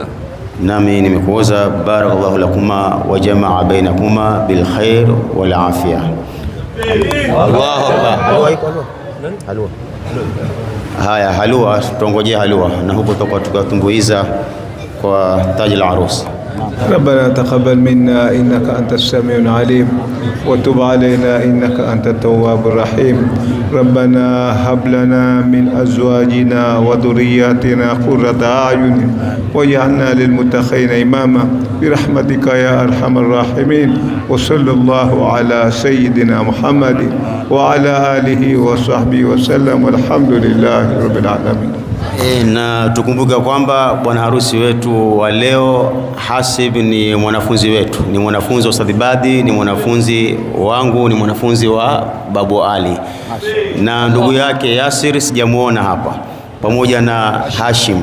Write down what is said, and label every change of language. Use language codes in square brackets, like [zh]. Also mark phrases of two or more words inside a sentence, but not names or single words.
[sw] Nami nimekuoza [ar] بارك الله لكما وجمع بينكما بالخير والعافية. الله أكبر. Halua. [sw] Haya, halua, tutongojea halua na huko tutakuwa tukatumbuiza kwa taji la arusi. [ar] ربنا تقبل منا إنك أنت السميع العليم وتب علينا إنك أنت التواب الرحيم. ربنا هب لنا من أزواجنا وذرياتنا قرة أعين واجعلنا للمتقين إماما برحمتك يا أرحم الراحمين. وصلى الله على سيدنا محمد وعلى آله وصحبه وسلم والحمد لله رب العالمين. [sw] Na tukumbuke kwamba bwana harusi wetu wa leo Hasib ni mwanafunzi wetu, ni mwanafunzi wa Ustadh Badi, ni mwanafunzi wangu, ni mwanafunzi wa Babu Ali, na ndugu yake Yasir sijamuona hapa, pamoja na Hashim.